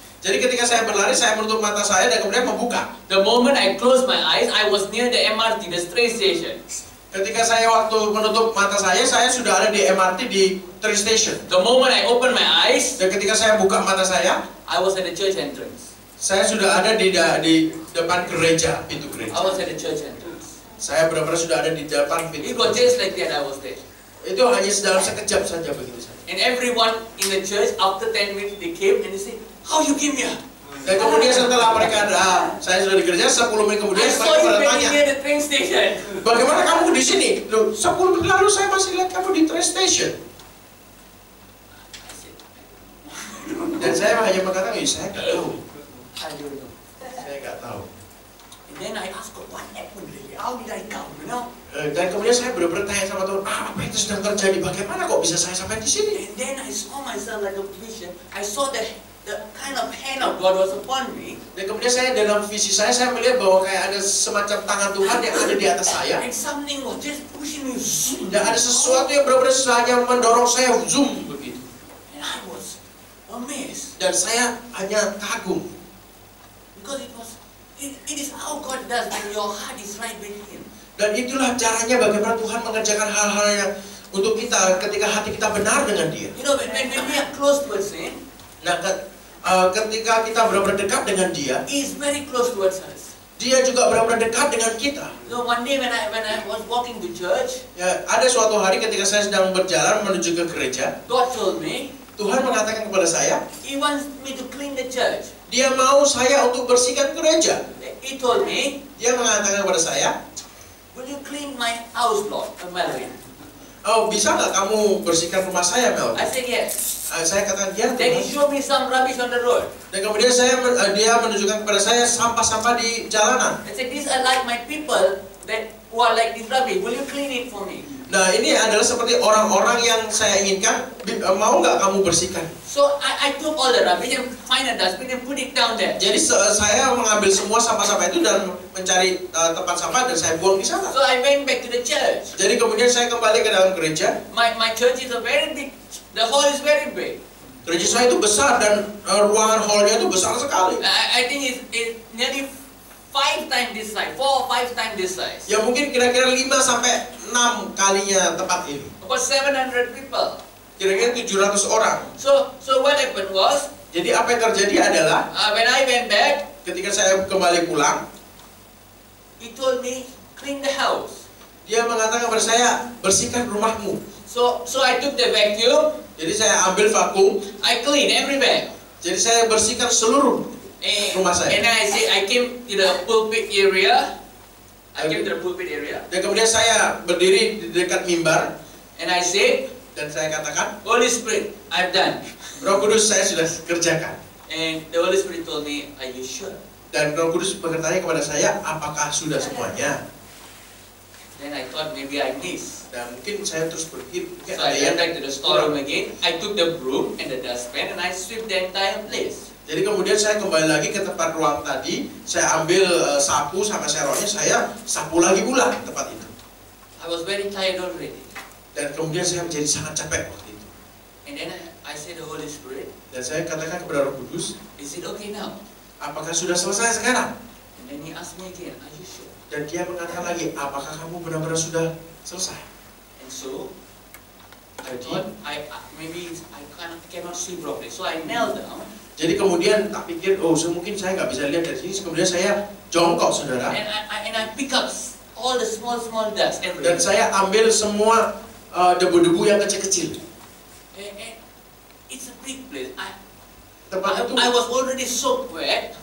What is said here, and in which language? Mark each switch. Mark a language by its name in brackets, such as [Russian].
[Indonesian] Jadi ketika saya berlari, saya menutup mata saya dan kemudian membuka. [English] The moment I closed my eyes, I was near the MRT, the train station. [Indonesian] Ketika saya waktu menutup mata saya sudah ada di MRT di train station. [English] The moment I opened my eyes, [Indonesian] Dan ketika saya buka mata saya [English] I was at the church entrance. [Indonesian] Saya sudah ada di depan gereja, pintu [English] I [Indonesian] gereja. [English] was at the church entrance. [Indonesian] Saya benar-benar sudah ada di depan pintu. [English] It was just like that I was there. [Indonesian] Itu hanya dalam sekejap saja begitu saja. [English] And everyone in the church, after 10 minutes, they came and they said, "How you came here?" [Indonesian] Dan kemudian setelah mereka saya sudah di gereja, 10 menit kemudian [English] I saw you [Indonesian] pada [English] very [Indonesian] tanya, [English] near the train station. [Indonesian] bagaimana kamu di sini? Loh, 10 menit lalu saya masih lihat kamu di train station. [English] I said, [Indonesian] Dan saya hanya mengatakan, saya nggak tahu. [English] I don't know. [Indonesian] Saya nggak tahu. [English] And then I asked God, what happened really? How did I come? You know? [Indonesian] Dan kemudian saya benar-benar tanya sama Tuhan, apa itu sedang terjadi? Bagaimana kok bisa saya sampai di sini? [English] And then I saw myself like a vision. I saw the kind of hand of God was upon me. [Indonesian] Dan kemudian saya dalam visi saya melihat bahwa kayak ada semacam tangan Tuhan yang ada di atas saya. [English] And something was just pushing me. Zoom. [Indonesian] Dan ada sesuatu yang benar-benar hanya mendorong saya zoom begitu. [English] And I was amazed. [Indonesian] Dan saya hanya kagum. [English] Because it is how God does when your heart is right with Him. [Indonesian] Dan itulah caranya bagaimana Tuhan mengerjakan hal-hal yang untuk kita ketika hati kita benar dengan Dia. [English] You know, when we are close towards Him, [Indonesian] Nah, ketika kita benar-benar dekat dengan Dia, [English] He is very close towards us. [Indonesian] Dia juga benar-benar dekat dengan kita. [English] So one day when I was walking to church, [Indonesian] Ya, ada suatu hari ketika saya sedang berjalan menuju ke gereja, [English] God told me [Indonesian] Tuhan mengatakan kepada saya, [English] He wants me to clean the church. [Indonesian] Dia mau saya untuk bersihkan gereja. [English] He told me, [Indonesian] Dia mengatakan kepada saya, [English] will you clean my house, Lord, Melvin? [Indonesian] oh bisa nggak kamu bersihkan rumah saya, Mel? [English] I said yes. [Indonesian] Saya katakan ya. [English] Then he showed me some rubbish on the road. [Indonesian] Dan kemudian dia menunjukkan kepada saya sampah-sampah di jalanan. [English] I said, these are like my people who are like this rubbish. Will you clean it for me? [Indonesian] Nah, ini adalah seperti orang-orang yang saya inginkan. Mau nggak kamu bersihkan? [English] So I took all the rubbish and find a dustbin and put it down there. [Indonesian] Jadi saya mengambil semua sampah-sampah itu dan mencari tempat sampah dan saya buang di sana. [English] So I went back to the church. [Indonesian] Jadi kemudian saya kembali ke dalam gereja. [English] My church is a very big. The hall is very big. [Indonesian] Gereja saya itu besar dan ruangan hallnya itu besar sekali. [English] I think it's nearly 5 times this size, 4 or 5 times this size. [Indonesian] Ya mungkin kira-kira 5 sampai 6 kalinya tempat ini. [English] About 700 people. [Indonesian] Kira-kira 700 orang. [English] So what happened was, [Indonesian] Jadi apa yang terjadi adalah [English] when I went back, [Indonesian] ketika saya kembali pulang, [English] he told me, clean the house. [Indonesian] dia mengatakan kepada saya, bersihkan rumahmu. [English] So I took the vacuum, [Indonesian] Jadi saya ambil vakum, [English] I cleaned everywhere. [Indonesian] jadi saya bersihkan seluruh rumah saya. [English] And I came to the pulpit area. [Indonesian] Dan kemudian saya berdiri di dekat mimbar [English] And I said, [Indonesian] dan saya katakan, [English] Holy Spirit, I've done. [Indonesian] Roh Kudus saya sudah kerjakan. [English] And the Holy Spirit told me, are you sure? [Indonesian] Dan Roh Kudus bertanya kepada saya, apakah sudah semuanya? [English] Then I thought maybe I missed. [Indonesian] Dan mungkin saya terus berpikir, mungkin [English] So [Indonesian] ada yang [English] went back to the storeroom again. I took the broom and the dustpan and I swept the entire place. [Indonesian] Jadi kemudian saya kembali lagi ke tempat ruang tadi, saya ambil sapu sama seroknya, saya sapu lagi pula tempat itu. [English] I was very tired already. [Indonesian] Dan kemudian saya menjadi sangat capek waktu itu. [English] And then I said the Holy Spirit, [Indonesian] Dan saya katakan kepada Roh Kudus, [English] is it okay now? [Indonesian] apakah sudah selesai sekarang? [English] And then he asked me again, are you sure? [Indonesian] Dan dia mengatakan lagi, apakah kamu benar-benar sudah selesai? [English] And so I thought maybe I cannot see properly. So I knelt down. [Indonesian] Jadi kemudian tak pikir, mungkin saya nggak bisa lihat dari sini. Kemudian saya jongkok, saudara. [English] And I pick up all the small dust [Indonesian] Dan [English] everywhere. [Indonesian] saya ambil semua debu-debu yang kecil-kecil. [English] And it's a big place. [Indonesian] Tempat itu, [English] I was already soaked wet.